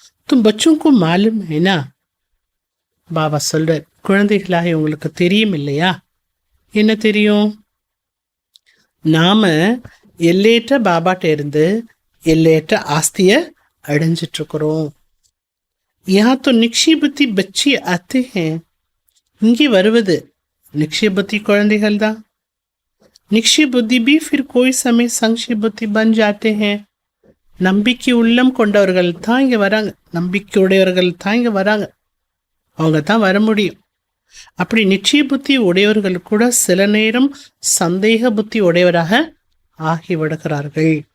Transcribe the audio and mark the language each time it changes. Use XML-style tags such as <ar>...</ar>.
<hi>தும் பச்சுக்கு மாலும்</hi> <ta>ஏன்னா பாபா சொல்ற, குழந்தைகளாக உங்களுக்கு தெரியும் இல்லையா? என்ன தெரியும்? நாம எல்லையற்ற பாபாட்ட இருந்து எல்லையற்ற ஆஸ்திய அடைஞ்சிட்டு இருக்கிறோம்.</ta> <hi>யா தோ நிக்ஷய புத்தி பச்சி ஆத்தே ஹே.</hi> <ta>இங்கே வருவது நிக்ஷய புத்தி குழந்தைகள் தான்.</ta> <hi>निश्चय बुद्धि भी फिर कोई समय संशय बुद्धि बन जाते हैं.</hi> <ta>நம்பிக்கை உள்ளம் கொண்டவர்கள் தான் இங்க வராங்க, நம்பிக்கையுடையவர்கள் தான் இங்க வராங்க, அவங்க தான் வர முடியும். அப்படி நிச்சய புத்தி உடையவர்கள் கூட சில நேரம் சந்தேக புத்தி உடையவராக ஆகிவிடுகிறார்கள்.</ta>